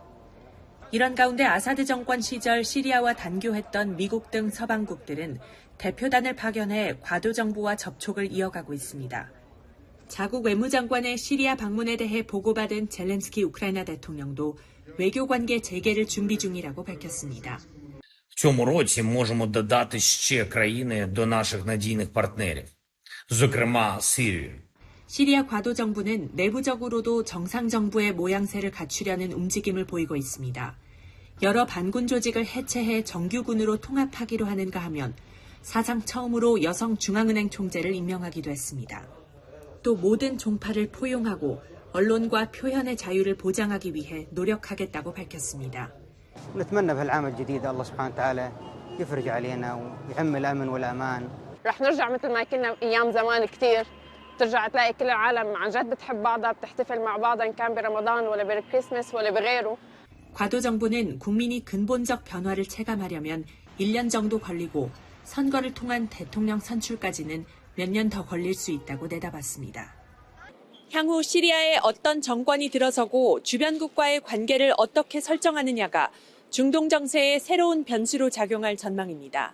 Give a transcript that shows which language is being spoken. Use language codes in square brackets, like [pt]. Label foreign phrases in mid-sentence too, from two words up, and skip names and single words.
[ko] 이런 가운데 아사드 정권 시절 시리아와 단교했던 미국 등 서방국들은 대표단을 파견해 과도 정부와 접촉을 이어가고 있습니다. 자국 외무장관의 시리아 방문에 대해 보고받은 젤렌스키 우크라이나 대통령도 외교관계 재개를 준비 중이라고 밝혔습니다. [uk] В цьому році можемо додати ще країни до наших надійних партнерів, зокрема Сирію. [ko] 시리아 과도 정부는 내부적으로도 정상 정부의 모양새를 갖추려는 움직임을 보이고 있습니다. 여러 반군 조직을 해체해 정규군으로 통합하기로 하는가 하면 사상 처음으로 여성 중앙은행 총재를 임명하기도 했습니다. 또 모든 종파를 포용하고 언론과 표현의 자유를 보장하기 위해 노력하겠다고 밝혔습니다. [ar] نتمنى بهالعام الجديد الله سبحانه وتعالى يفرج علينا ويعم الأمن والأمان. رح نرجع مثل ما كنا أيام زمان كتير. ترجع تلاقي كل العالم عن جد بتحب بعضها بتحتفل مع بعضها إن كان برمضان ولا بالكريسماس ولا بغيره. [ko] 과도 정부는 국민이 근본적 변화를 체감하려면 1년 정도 걸리고 선거를 통한 대통령 선출까지는 몇 년 더 걸릴 수 있다고 내다봤습니다. 향후 시리아에 어떤 정권이 들어서고 주변국과의 관계를 어떻게 설정하느냐가 중동 정세의 새로운 변수로 작용할 전망입니다.